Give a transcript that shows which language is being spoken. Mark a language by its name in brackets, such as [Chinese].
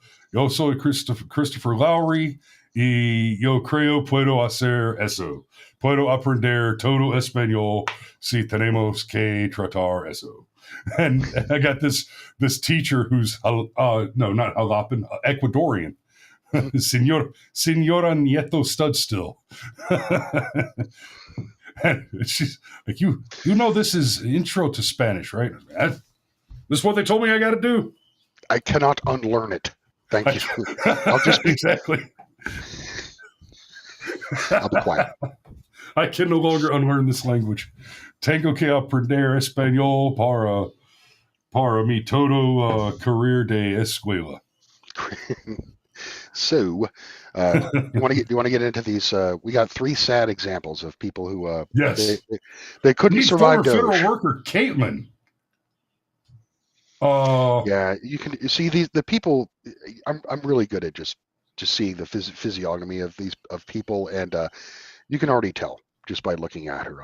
[Spanish] Yo soy Christopher Lowry, y yo creo puedo hacer eso. Puedo aprender todo español si tenemos que tratar eso. [English] And I got this teacher who's no, not Jalapen, Ecuadorian. Senora Nieto Studstill. And she's like, you know this is intro to Spanish, right? This is what they told me I got to do. I cannot unlearn it. Thank you. I'll just be exactly. I'll be quiet. I can no longer unlearn this language. [Spanish] Tengo que aprender español para mi todo career de escuela. [English] So, you want to get into these? We got 3 sad examples of people who yes, they couldn't survive former Doge. federal worker Caitlin. Yeah, you can see the people. I'm really good at just seeing the physiognomy of these people, and you can already tell just by looking at her.